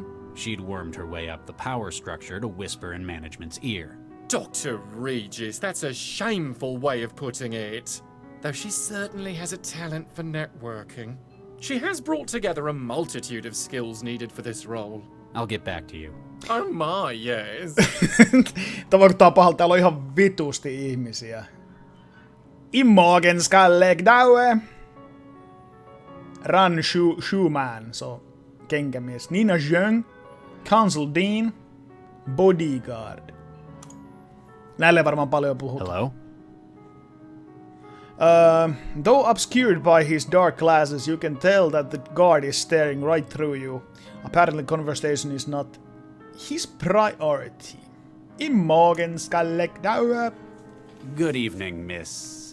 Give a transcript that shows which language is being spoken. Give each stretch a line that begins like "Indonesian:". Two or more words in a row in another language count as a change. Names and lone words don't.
English: she'd wormed her way up the power structure to whisper in management's ear. Dr. Regis, that's a shameful way of putting it. Though she certainly has a talent for networking. She has brought together a multitude of skills needed for this role. I'll get back to you. Oh my, yes.
Finnish: Tämä vaikuttaa pahalta, täällä on ihan vitusti ihmisiä. Imogen Skallegdaue. Ran Schumann, so kenkämies.
English: Nina Zhong. Council Dean. Bodyguard.
Finnish: Näille varmaan paljon puhut.
English: Hello? Though obscured by his dark glasses, you can tell that the guard is staring right through you. Apparently conversation is not his priority. Good evening, Miss...